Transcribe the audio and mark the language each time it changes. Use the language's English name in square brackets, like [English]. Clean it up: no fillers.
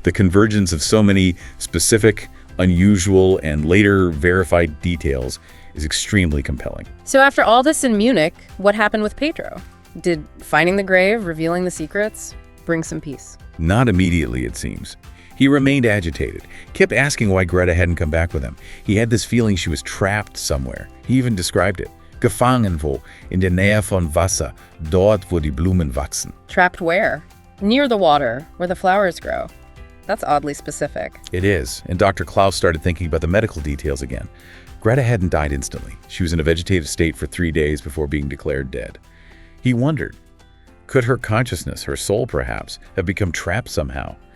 [English] The convergence of so many specific, unusual, and later verified details is extremely compelling. So after all this in Munich, what happened with Pedro? Did finding the grave, revealing the secrets, bring some peace? Not immediately, it seems. He remained agitated, kept asking why Greta hadn't come back with him. He had this feeling she was trapped somewhere. He even described it. [German] Gefangen wo, in der Nähe von Wasser, dort wo die Blumen wachsen. [English] Trapped where? Near the water, where the flowers grow. That's oddly specific. It is, and Dr. Klaus started thinking about the medical details again. Greta hadn't died instantly. She was in a vegetative state for 3 days before being declared dead. He wondered, could her consciousness, her soul perhaps, have become trapped somehow?